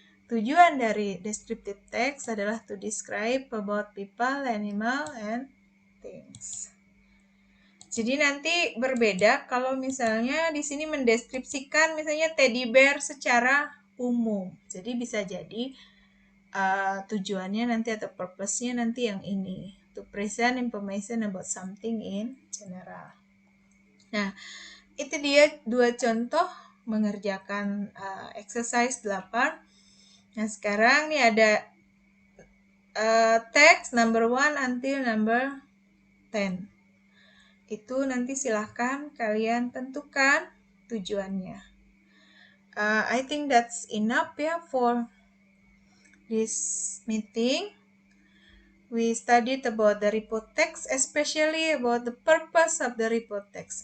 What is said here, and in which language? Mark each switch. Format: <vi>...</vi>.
<id>Tujuan dari descriptive text adalah</id> <en>to describe about people, animal, and things.</en> <id>Jadi nanti berbeda kalau misalnya di sini mendeskripsikan misalnya teddy bear secara umum. Jadi bisa jadi tujuannya nanti atau purpose-nya nanti yang ini.</id> <en>To present information about something in general.</en> <id>Nah, itu dia 2 contoh mengerjakan exercise 8. Nah, sekarang nih ada text number 1 until number 10. Itu nanti silahkan kalian tentukan tujuannya.</id> <en>I think that's enough ya for this meeting. We studied about the report text, especially about the purpose of the report text.</en>